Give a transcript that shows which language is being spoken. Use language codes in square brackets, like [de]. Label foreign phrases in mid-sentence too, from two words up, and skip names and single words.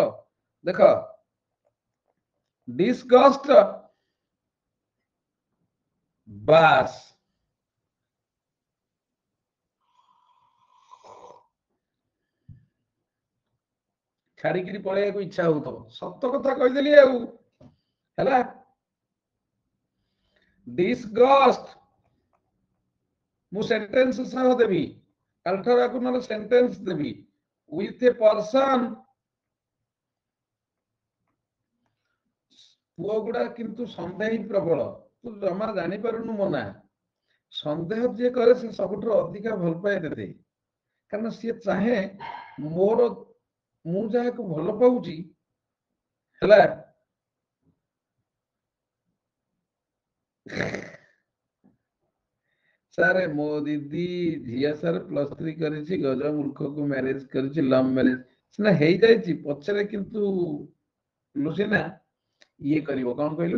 [or] ଦେଖ ଡିସଗଷ୍ଟ ବାସ୍ ଛାଡିକିରି ପଳେଇବାକୁ ଇଚ୍ଛା ହଉଥିବ। ସତ କଥା କହିଦେଲି ଆଉ ହେଲା। ଡିସଗଷ୍ଟ ମୁଁ ସେଣ୍ଟେନ୍ସ ସହ ଦେବି, କାଲିଠାରୁ ଆକୁ ନହେଲେ ସେଣ୍ଟେନ୍ସ ଦେବି। [en] with a person, [or] ପୁଅ ଗୁଡା କିନ୍ତୁ ସନ୍ଦେହୀ ପ୍ରବଳ। ତୁ ଜମା ଜାଣିପାରୁନୁ ମୋ ନା। ସନ୍ଦେହ ଯିଏ କରେ ସେ ସବୁଠାରୁ ଅଧିକା ଭଲ ପାଏ ତତେ। କାରଣ ସିଏ ଚାହେଁ ମୋର, ମୁଁ ଯାହାକୁ ଭଲ ପାଉଛି ହେଲା, ସାର୍ ମୋ ଦିଦି ଝିଅ ସାର୍ +3 କରିଛି, ଗଜ ମୂର୍ଖକୁ ମ୍ୟାରେଜ କରିଛି, [en] love marriage [or] ସିନା ହେଇଯାଇଛି ପଛରେ, କିନ୍ତୁ ଲୁସିନା ଇଏ କରିବ କଣ କହିଲୁ?